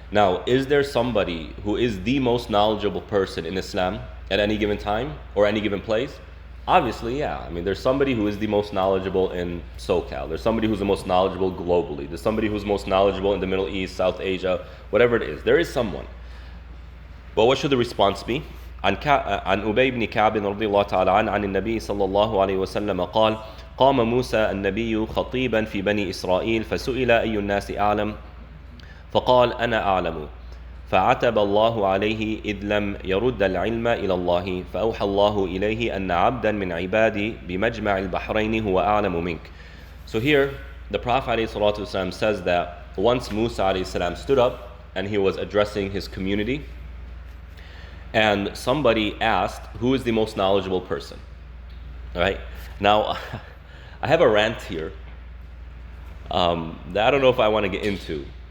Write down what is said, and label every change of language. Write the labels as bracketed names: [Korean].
[English] Now, is there somebody who is the most knowledgeable person in Islam at any given time or any given place? Obviously, yeah. I mean, there's somebody who is the most knowledgeable in SoCal. There's somebody who's the most knowledgeable globally. There's somebody who's most knowledgeable in the Middle East, South Asia, whatever it is. There is someone. But what should the response be? [Arabic] عن أبي بن كعب رضي الله تعالى عنه عن النبي صلى الله عليه وسلم قال قام موسى النبي خطيبا في بني إسرائيل فسئل أي الناس أعلم فقال أنا أعلم فعتب الله عليه إذ لم يرد العلم إلى الله فأوحى الله إليه أن عبدا من عبادي بمجمع البحرين هو أعلم منك. [English] So here the Prophet ﷺ says that once Musa ﷺ stood up and he was addressing his community, and somebody asked who is the most knowledgeable person. All right, now I have a rant here that I don't know if I want to get into.